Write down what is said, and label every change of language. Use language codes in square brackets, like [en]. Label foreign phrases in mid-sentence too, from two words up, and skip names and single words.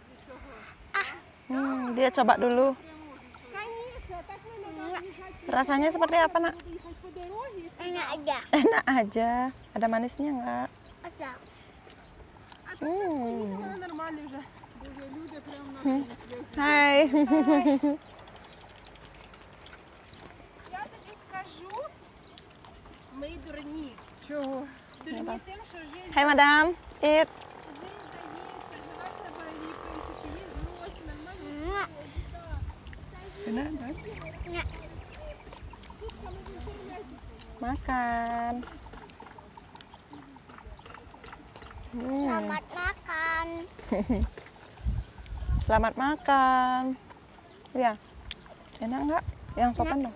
[id] Dia coba dulu. Rasanya seperti apa, Nak? Enak aja. Enak aja. Ada manisnya nggak? Ada. Hai. [uk] Я тобі скажу, ми дурні. Чого? Дурні тим, що життя [en] Hai madam, eat. [uk] переживати на Балі, в принципі, є гроші, нормально. [id] Makan. Selamat makan. Selamat makan. Ya, enak nggak? Yang sopan dong.